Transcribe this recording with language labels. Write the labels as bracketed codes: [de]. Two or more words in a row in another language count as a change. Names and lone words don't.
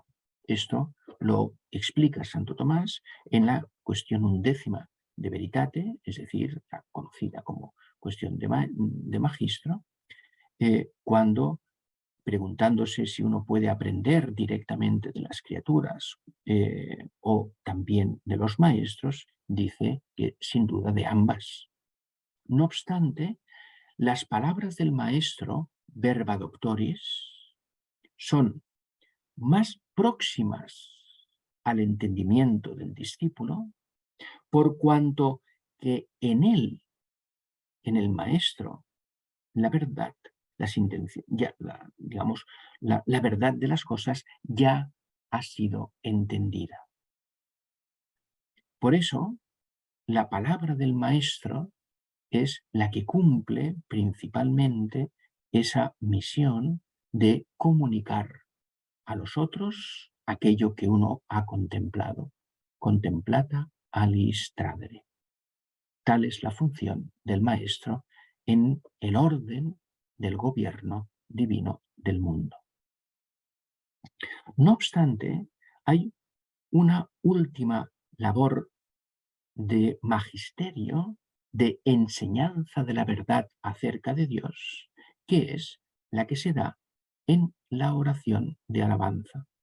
[es] Esto lo explica Santo Tomás en la cuestión 11 de Veritate, es decir, la conocida como cuestión de Magistro, cuando, preguntándose si uno puede aprender directamente de las criaturas o también de los maestros, dice que sin duda de ambas. No obstante, las palabras del maestro, [la] verba doctoris, [es] son más próximas al entendimiento del discípulo, por cuanto que en él, en el maestro, la verdad, digamos, la verdad de las cosas ya ha sido entendida. Por eso, la palabra del maestro es la que cumple principalmente esa misión de comunicar a los otros aquello que uno ha contemplado. [la] Contemplata alis tradere. [es] Tal es la función del maestro en el orden del gobierno divino del mundo. No obstante, hay una última labor de magisterio, de enseñanza de la verdad acerca de Dios, que es la que se da en la oración de alabanza.